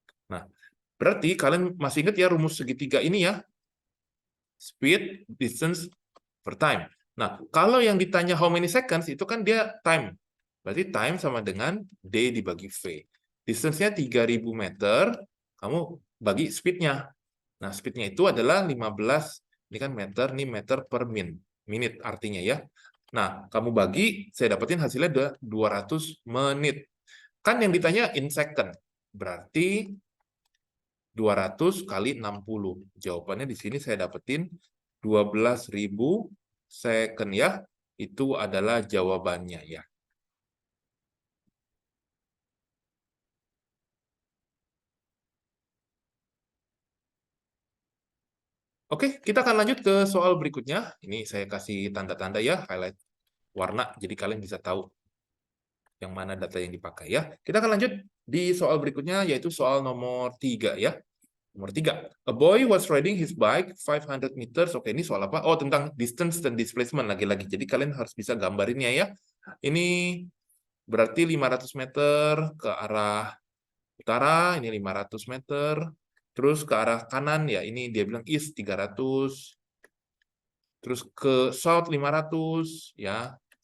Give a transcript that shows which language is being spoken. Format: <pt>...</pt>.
<id>Nah, berarti kalian masih ingat ya rumus segitiga ini ya?</id> <en>Speed, distance, per time.</en> <id>Nah, kalau yang ditanya</id> <en>how many seconds,</en> <id>itu kan dia time. Berarti time sama dengan D dibagi V. Distance-nya 3000 meter, kamu bagi speed-nya. Nah, speed-nya itu adalah 15, ini kan meter, ini meter per menit artinya ya. Nah, kamu bagi, saya dapetin hasilnya 200 menit. Kan yang ditanya</id> <en>in second,</en> <id>berarti 200 kali 60. Jawabannya di sini saya dapetin 12.000 second ya. Itu adalah jawabannya ya. Oke, kita akan lanjut ke soal berikutnya. Ini saya kasih tanda-tanda ya, highlight warna, jadi kalian bisa tahu yang mana data yang dipakai ya. Kita akan lanjut di soal berikutnya, yaitu soal nomor 3 ya. Nomor 3.</id> <en>A boy was riding his bike 500 meters.</en> <id>Oke, ini soal apa? Oh, tentang distance dan displacement lagi-lagi. Jadi kalian harus bisa gambarinnya ya. Ini berarti 500 meter ke arah utara, ini 500 meter. Terus ke arah kanan, ya ini dia bilang east 300. Terus ke south 500, ya.</id>